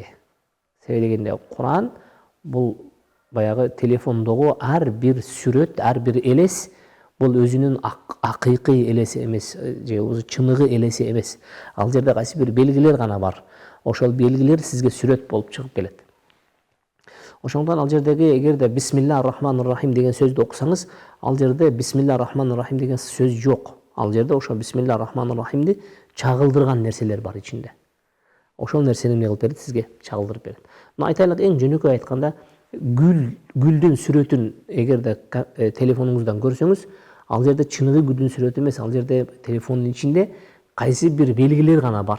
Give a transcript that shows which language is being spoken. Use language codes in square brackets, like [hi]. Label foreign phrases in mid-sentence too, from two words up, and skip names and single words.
[ky] Себеби дегенде Куран бул баягы телефондогу ар бир сүрөт, ар бир элес бул өзүнүн акыйкый элеси эмес, же болбосо чыныгы элеси эмес. Ал жерде кайсы бир белгилер гана бар. Ошол белгилер сизге сүрөт болуп чыгып келет. Ошондон ал жердеги эгерде [ar] بسم الله الرحمن الرحيم [ky] деген сөздү окусаңыз, ал жерде [ar] بسم الله الرحمن الرحيم [ky] деген сөз жок. Ал жерде ошо [ar] بسم الله الرحمن [ky] рахимди чагылдырган нерселер бар ичинде. Ошол нерсени эмне кылып берет сизге? Чагылдырып берет. Мына айтайлык, эң жөнөкөй айтканда, гүлдүн сүрөтүн эгерде телефонуңуздан көрсөңүз, ал жерде чыныгы гүлдүн сүрөтү эмес, ал жерде телефондун ичинде кайсы бир белгилер гана бар.